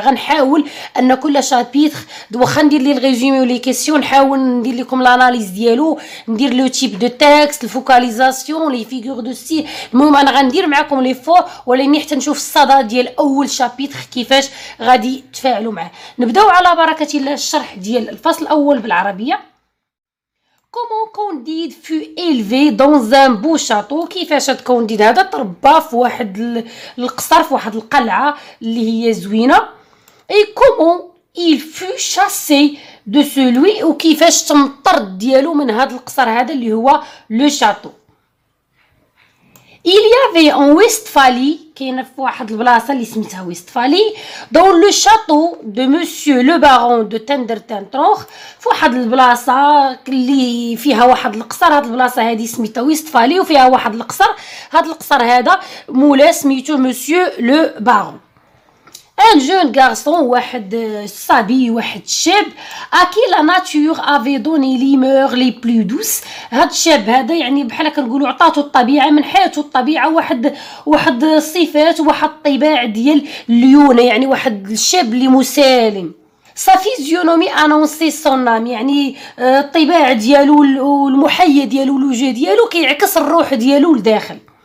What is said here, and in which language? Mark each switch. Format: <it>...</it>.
<ar>غنحاول ان كل شابيتر واخا ندير لي الريزومي ولي كيسيون، نحاول ندير لكم لاناليز ديالو، ندير</ar> <fr>لو تيب دو تكست،</fr> <ar>الفوكاليزاسيون، لي فيغور دو ستيل. المهم انا غندير معكم لي فور، ولكن حتى نشوف الصدى ديال اول شابيتر كيفاش غادي تفاعلوا معاه. نبداو على بركه الله الشرح ديال الفصل الاول بالعربيه.</ar> <fr>Comment Candide fut élevé dans un beau château.</fr> <ar>كيفاش هاد كونديد هذا تربى في واحد القصر، في واحد القلعه اللي هي زوينه.</ar> <fr>et comment il fut chassé de celui،</fr> <ar>وكيفاش تم الطرد ديالو من هاد القصر هذا اللي هو لو شاتو.</ar> <fr>Il y avait en Westphalie،</fr> <ar>كاينه في واحد البلاصه اللي سميتها ويستفالي،</ar> <fr>dans le château de monsieur le baron de Tendertentroch،</fr> <ar>في واحد البلاصه اللي فيها واحد القصر. هاد البلاصه هذه سميتها ويستفالي وفيها واحد القصر. هاد القصر هذا مولا سميتو</ar> <fr>monsieur le baron. Un jeune garçon،</fr> <ar>واحد الصبي، واحد الشاب،</ar> <fr>à qui la nature avait donné les mœurs les plus douces.</fr> <ar>هاد الشاب هذا يعني بحال كنقولوا عطاتو الطبيعه من حياته الطبيعه واحد الصفات وواحد الطباع ديال الليونه، يعني واحد الشاب اللي مسالم.</ar> <fr>sa physionomie annonçait son âme،</fr> <ar>يعني الطباع ديالو والمحيا ديالو الوجه ديالو كيعكس الروح ديالو لداخل.</ar>